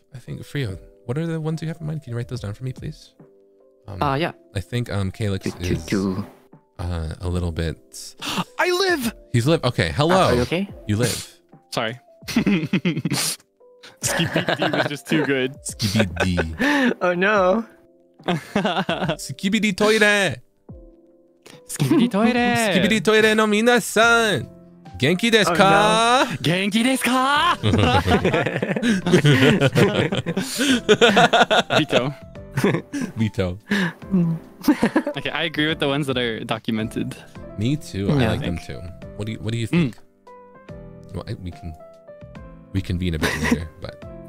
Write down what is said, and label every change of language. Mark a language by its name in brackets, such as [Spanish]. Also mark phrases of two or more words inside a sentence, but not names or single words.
[English] I think Frio, what are the ones you have in mind? Can you write those down for me, please? Yeah. I think Calyx is a little bit. I live! He's live. Okay. Hello. Are you okay? You live. Sorry. Skippy D was just too good. Skibidi. Oh no. Skibidi toire. Skibidi toire! [Japanese] スキビディトイレの皆さん. 元気ですか? 元気ですか? [English] Veto. Veto. Okay, I agree with the ones that are documented. Me too. Yeah. I like them too. What do you think? Well, we can convene a bit later, but